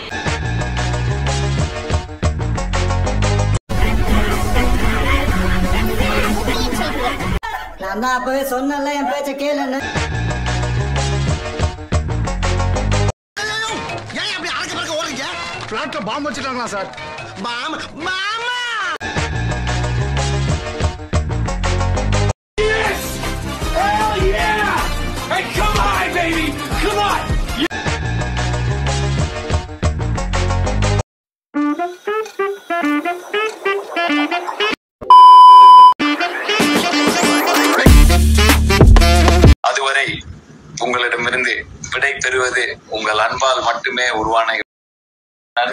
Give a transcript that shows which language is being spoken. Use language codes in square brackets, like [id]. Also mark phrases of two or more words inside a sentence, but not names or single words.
[ta] நான் தான் அப்பவே சொன்னல என் பேச்ச கேளுன்னு. ஏன் அப்படி அறக்க பறக்க ஓடுறீங்க? பிளாட்ல பாம்பு வச்சிட்டாங்களா சார்? மாமா மாமா. [en] Hell yeah! Hey, come on, baby! Come on! [ta] அதுவரை உங்களிடமிருந்து விடை பெறுவது உங்கள் அன்பால் மட்டுமே உருவான.